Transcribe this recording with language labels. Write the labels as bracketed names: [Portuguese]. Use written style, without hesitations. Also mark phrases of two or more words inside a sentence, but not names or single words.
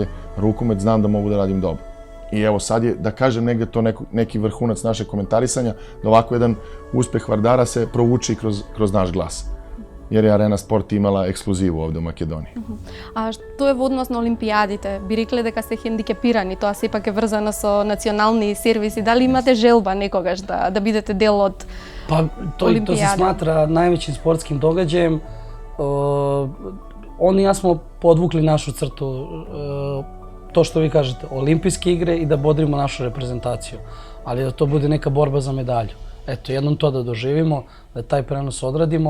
[Serbian] Rukomet znam da mogu da radim dobro. I evo sad je, da kažem, negdje to neki vrhunac našeg komentarisanja, da ovako jedan uspeh Vardara se provuči kroz naš glas. Jer je Arena Sport imala ekskluzivu ovdje u Makedoniji. [Macedonian] А што је в однос на олимпијадите? [Serbian] Bi rekli da ste hendikepirani, to [Macedonian] сепак je врзано со национални сервиси. Дали имате желба некогаш да бидете дел од Олимпијада? [Serbian] To se smatra najvećim sportskim događajem. On i ja smo podvukli našu crtu, to što vi kažete, olimpijske igre i da bodrimo našu reprezentaciju. Ali da to bude neka borba za medalju. Eto, jednom to da doživimo, da taj prenos odradimo.